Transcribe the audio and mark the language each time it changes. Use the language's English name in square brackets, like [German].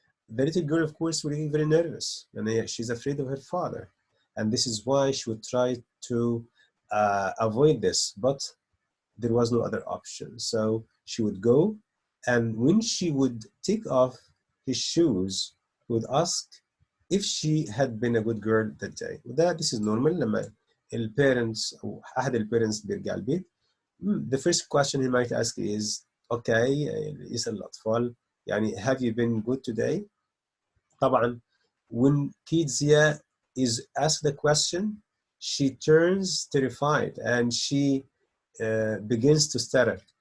[English] The little girl, of course, would get very nervous, and she's afraid of her father, and this is why she would try to avoid this, but there was no other option. So she would go, and when she would take off his shoes, he would ask if she had been a good girl that day. [Arabic] وده [English] this is normal [Arabic] لما البيرنتس أو أحد البيرنتس بيرجع البيت. [English] The first question he might ask is okay [Arabic] يسأل الأطفال يعني [English] have you been good today؟ طبعا when Kizia is asked the question, she turns terrified and she begins to stutter.